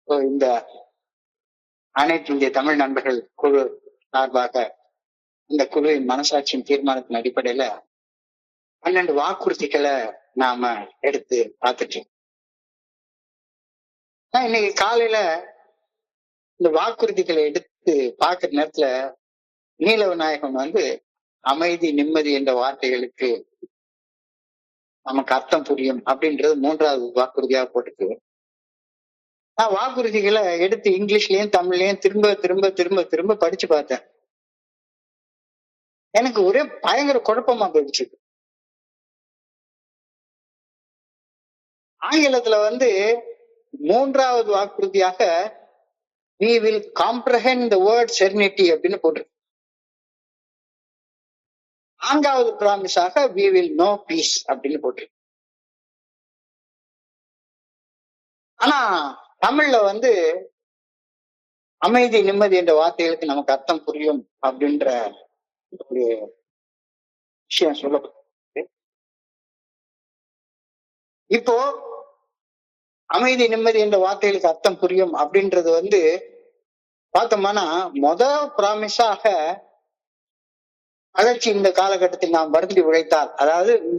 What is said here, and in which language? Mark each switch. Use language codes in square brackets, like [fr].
[ta] இந்த அனைத்து இந்திய தமிழ் நண்பர்கள் குழு சார்பாக இந்த குழுவின் மனசாட்சியின் தீர்மானத்தின் அடிப்படையில 12 வாக்குறுதிகளை நாம எடுத்து பார்த்துட்டு இன்னைக்கு காலையில இந்த வாக்குறுதிகளை எடுத்து பார்க்கிற நேரத்துல நீலவிநாயகம் அமைதி, நிம்மதி என்ற வார்த்தைகளுக்கு நமக்கு அர்த்தம் புரியும் அப்படின்றது 3வது வாக்குறுதியாக போட்டுக்கு. நான் வாக்குறுதிகளை எடுத்து இங்கிலீஷ்லயும் தமிழ்லயும் திரும்ப திரும்ப திரும்ப திரும்ப படிச்சு பார்த்தேன். எனக்கு ஒரே பயங்கர குழப்பமா போயிடுச்சு. ஆங்கிலத்துல 3வது வாக்குறுதியாக [en] we will comprehend the word serenity [ta] அப்படின்னு போட்டிருக்கு. 4வது ப்ராமிஸாக [en] we will know peace [ta] அப்படின்னு போட்டிருக்கு. ஆனா தமிழ்ல அமைதி, நிம்மதி என்ற வார்த்தைகளுக்கு நமக்கு அர்த்தம் புரியும் அப்படின்ற ஒரு விஷயம் சொல்லப்பட்டு இப்போ அமைதி, நிம்மதி என்ற வார்த்தைகளுக்கு அர்த்தம் புரியும் அப்படின்றது பார்த்தோம்னா ப்ராமிஸாக வளர்ச்சி இந்த காலகட்டத்தில் நாம் வருந்தி உழைத்தால், அதாவது